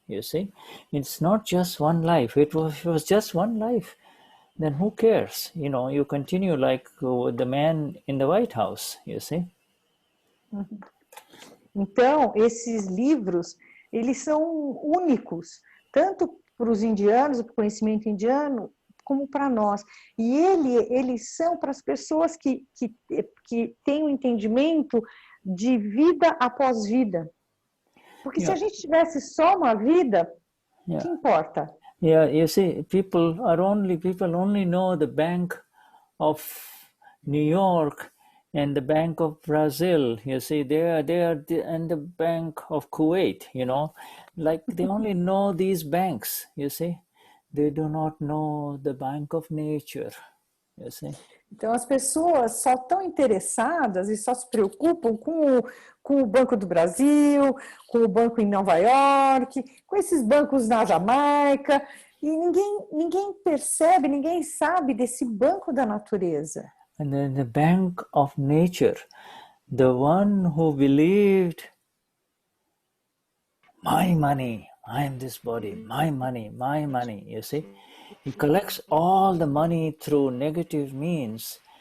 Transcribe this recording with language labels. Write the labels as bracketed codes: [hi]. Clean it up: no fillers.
[en] You see, it's not just one life. If it was just one life, then who cares? You know, you continue like the man in the White House, you see. [pt] Então, esses livros, eles são únicos, tanto para os indianos, para o conhecimento indiano, como para nós. E eles são para as pessoas que têm um entendimento de vida após vida. Porque se a gente tivesse só uma vida, o que importa? [en] Yeah, you see, people only know the Bank of New York and the Bank of Brazil. You see, they are and the Bank of Kuwait. You know, like they only know these banks. You see, they do not know the Bank of Nature. You see. [pt] Então, as pessoas só estão interessadas e só se preocupam com o Banco do Brasil, com o banco em Nova York, com esses bancos na Jamaica, e ninguém percebe, ninguém sabe desse banco da natureza. [en] And then the Bank of Nature, the one who believed, my money, I am this body, my money, you see. He collects all the money through negative means.